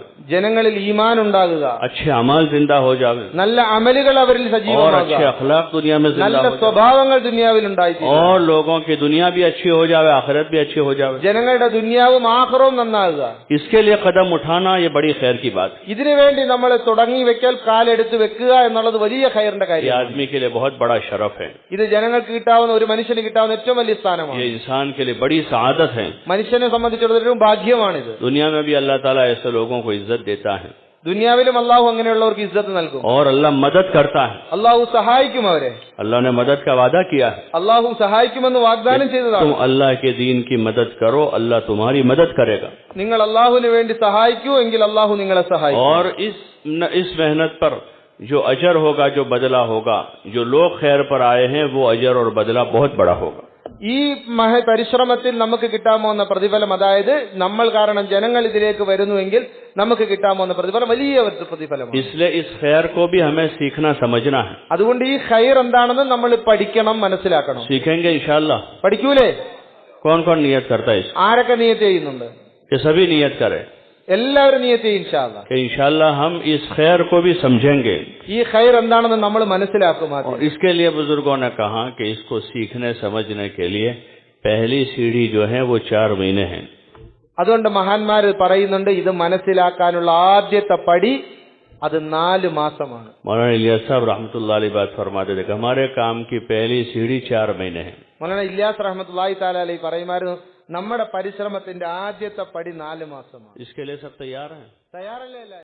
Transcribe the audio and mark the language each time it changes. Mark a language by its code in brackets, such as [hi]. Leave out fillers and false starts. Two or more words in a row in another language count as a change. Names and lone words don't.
[ml] ജനങ്ങളിൽ ഈമാൻ ഉണ്ടാകുക, [hi] अच्छे अमाल जिंदा हो जावे, [ml] നല്ല അമലുകൾ അവരിൽ [hi] और [ml] സജീവമാകുക, [hi] अच्छे अखलाक दुनिया में जिंदा [ml] നല്ല [hi] हो जावे, [ml] സ്വഭാവങ്ങൾ ദുനിയാവിൽ ഉണ്ടായിത്തീരും, [hi] और लोगों की दुनिया भी अच्छी हो जावे, आखिरत भी अच्छी हो जावे. [ml] ജനങ്ങളുടെ ദുനിയാവും ആഖിറവും നന്നാകുക. [hi] इसके लिए कदम उठाना ये बड़ी खैर की बात है. [ml] ഇതിനുവേണ്ടി നമ്മൾ തുടങ്ങി വെക്കൽ, കാലെടുത്ത് വെക്കുക എന്നുള്ളത് വലിയ ഖൈറിന്റെ [hi] ये [ml] കാര്യമാണ്. [hi] आदमी के लिए बहुत बड़ा शरफ है, [ml] ഇത് ജനങ്ങൾക്ക് കിട്ടാവുന്ന, ഒരു മനുഷ്യന് കിട്ടാവുന്ന ഏറ്റവും വലിയ സ്ഥാനമാണ്. [hi] ये इंसान के लिए बड़ी सआदत है. [ml] മനുഷ്യനെ സംബന്ധിച്ചിടത്തോളം ഭാഗ്യമാണിത്. [hi] दुनिया में भी अल्लाह ताला ऐसे लोगों को इज्जत देता है [ml] ദുനിയാവിലും അള്ളാഹു അങ്ങനെയുള്ളവർക്ക് ഇസ്സത്ത് നൽകും. [hi] और अल्लाह मदद करता है. [ml] അള്ളാഹു സഹായിക്കും അവരെ. [hi] अल्लाह ने मदद का वादा किया है, [ml] അള്ളാഹു സഹായിക്കുമെന്ന് വാഗ്ദാനം [hi] तुम [ml] ചെയ്തതാണ്. [hi] अल्लाह के दीन की मदद करो, अल्लाह तुम्हारी मदद करेगा. [ml] നിങ്ങൾ അള്ളാഹുവിന് വേണ്ടി സഹായിക്കൂ എങ്കിൽ അള്ളാഹു നിങ്ങളെ സഹായിക്കും. [hi] और इस मेहनत पर जो अजर होगा, जो बदला होगा, जो लोग खैर पर आए हैं वो अजर और बदला बहुत बड़ा होगा. [ml] ഈ പരിശ്രമത്തിൽ നമുക്ക് കിട്ടാമോന്ന പ്രതിഫലം, അതായത് നമ്മൾ കാരണം ജനങ്ങൾ ഇതിലേക്ക് വരുന്നുവെങ്കിൽ നമുക്ക് കിട്ടാമോന്ന പ്രതിഫലം വലിയ പ്രതിഫലമാണ്. [hi] इसलिए इस खैर को भी हमें सीखना समझना है. [ml] അതുകൊണ്ട് ഈ ഖൈർ എന്താണെന്ന് നമ്മൾ പഠിക്കണം, മനസ്സിലാക്കണം. [hi] सीखेंगे इंशाअल्लाह. [ml] പഠിക്കൂലേ? [hi] कौन कौन नियत करता है इसको? [ml] ആരൊക്കെ നിയത്ത് ചെയ്യുന്നുണ്ട്? [hi] कि सभी नियत करें [ml] എല്ലാവരും നിയത്ത് ചെയ്യും [ar] إن شاء الله. [hi] कि इंशाअल्लाह हम इस खैर को भी समझेंगे. [ml] ഈ ഖൈർ എന്താണെന്ന് നമ്മൾ മനസ്സിലാക്കും. [hi] और इसके लिए बुजुर्गों ने कहा कि इसको सीखने समझने के लिए पहली सीढ़ी जो है वो 4 महीने है. [ml] അതുകൊണ്ട് മഹാന്മാർ പറയുന്നുണ്ട്, ഇത് മനസ്സിലാക്കാനുള്ള ആദ്യത്തെ പടി അത് 4 മാസമാണ്. [hi] मौलाना इलियास साहब [ar] رحمة الله عليه [hi] बात फरमाते थे कि हमारे काम की पहली सीढ़ी 4 महीने है. [ml] മൗലാന ഇല്യാസ് [ar] رحمة الله تعالى عليه [ml] പറയുമായിരുന്നു, നമ്മുടെ പരിശ്രമത്തിന്റെ ആദ്യത്തെ പടി 4 മാസമാണ്. [hi] इसके लिए सब तैयार हैं? [ml] തയ്യാറല്ലേ?